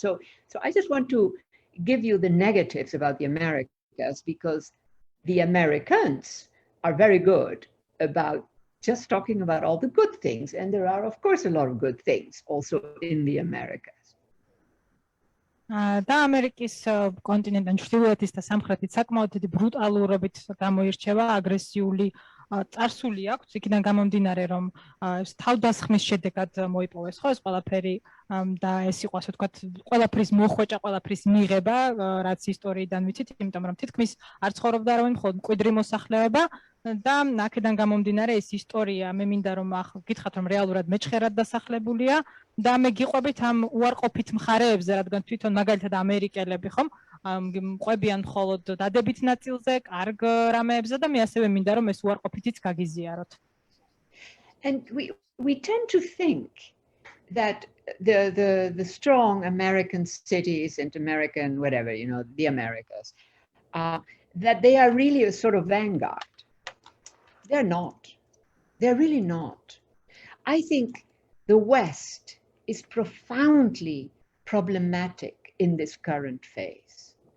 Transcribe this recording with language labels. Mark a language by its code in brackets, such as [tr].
[en] So I just want to give you the negatives about the Americas because the Americans are very good about just talking about all the good things. And there are, of course, a lot of good things also in the Americas. [ka] და ამერიკის კონტინენტთან ჩრდილოეთის და სამხრეთის საკმაოდ დიდი ბრუტალურობით გამოირჩევა აგრესიული წარსული აქვს იქიდან გამომდინარე რომ თავდასხმის შედეგად მოიპოვეს ხო ეს ყველაფერი და ეს იყო ასე ვთქვათ ყველაფრის მოხვეჭა ყველაფრის მიღება რაც ისტორიიდან ვიცით იმიტომ რომ თითქმის არ ცხოვრობდა არავინ მხოლოდ მკვიდრი მოსახლეობა და აქედან გამომდინარე ეს ისტორია მე მინდა რომ გითხრათ რომ რეალურად მეჩხერად დასახლებულია და მე გიყვებით ამ უარყოფით მხარეებზე რადგან თვითონ მაგალითად ამერიკელები ხომ მყვებიან მხოლოდ დადებით ნაწილზე, კარგ რამეებზე და მე ასევე მინდა რომ ეს უარყოფითიც გაგიზიაროთ. [en] And we tend to think that the strong American cities and American whatever, you know, the Americas, that they are really a sort of vanguard. They're not. They're really not. I think the West is profoundly problematic in this current phase.